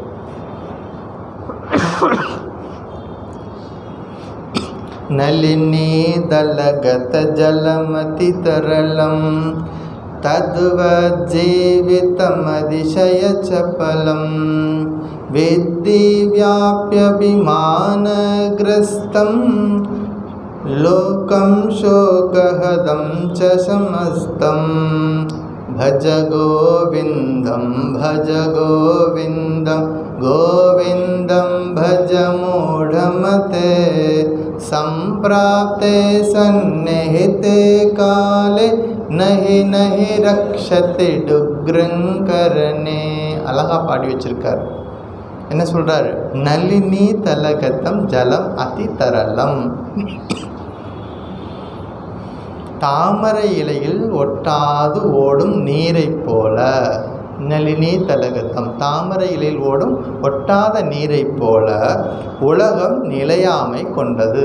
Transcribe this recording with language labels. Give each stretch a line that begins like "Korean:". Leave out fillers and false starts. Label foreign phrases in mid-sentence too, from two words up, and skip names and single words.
Sanskrit: नलिनी दलगत जलमति तरलं तद्वत् जीवितमतिशय चपलं विद्धि वियाप्यभिमानग्रस्तं लोकं शोकहतं च समस्तं भज गोविंदं गोविंदं भज मूढ़मते संप्राप्ते सन्निहिते काले नहीं रक्षते डुग्रंकरणे.
Tamil: அழகா பாடி வச்சிருக்கார். என்ன சொல்றாரு?
Sanskrit: नलिनी दलगतं जलम् अति तरलम्.
Tamil: தாமரை இலையில் ஒட்டாது ஓடும் நீரை போல.
Sanskrit: नलिनी दलगतम्,
Tamil: தாமரை இலையில் ஓடும் ஒட்டாத நீரை போல உலகம் நிலையாமை கொண்டது.